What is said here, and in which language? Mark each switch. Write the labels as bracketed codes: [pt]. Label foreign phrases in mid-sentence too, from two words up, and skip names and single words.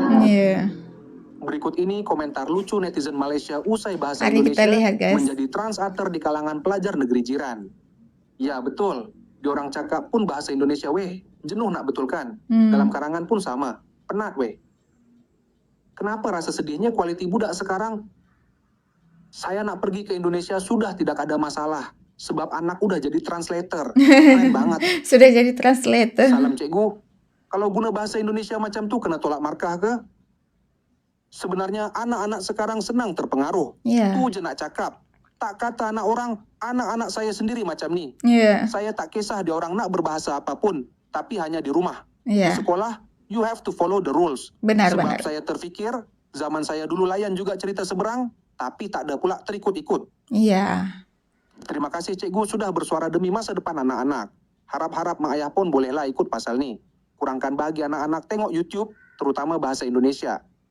[id] Berikut ini komentar lucu netizen Malaysia usai bahasa Indonesia menjadi translator di kalangan pelajar negeri jiran. [ms] Ya betul, diorang cakap pun bahasa Indonesia weh, jenuh nak betulkan. Dalam karangan pun sama, penat weh. Kenapa rasa sedihnya kualiti budak sekarang? Saya nak pergi ke Indonesia sudah tidak ada masalah, sebab anak udah jadi translator. [id] Keren banget. [ms] Sudah jadi translator. Salam cikgu. Kalau guna bahasa Indonesia macam tu kena tolak markah ke? Sebenarnya anak-anak sekarang senang terpengaruh. Tu je nak cakap. Tak kata anak orang, anak-anak saya sendiri macam ni. Saya tak kisah dia orang nak berbahasa apapun, tapi hanya di rumah. Di sekolah, [en] you have to follow the rules. [ms] Sebab saya terfikir, zaman saya dulu layan juga cerita seberang, tapi tak ada pula terikut-ikut. Terima kasih cikgu sudah bersuara demi masa depan anak-anak. Harap-harap mak ayah pun bolehlah ikut pasal ni. Kurangkan bagi anak-anak tengok YouTube, terutama bahasa Indonesia.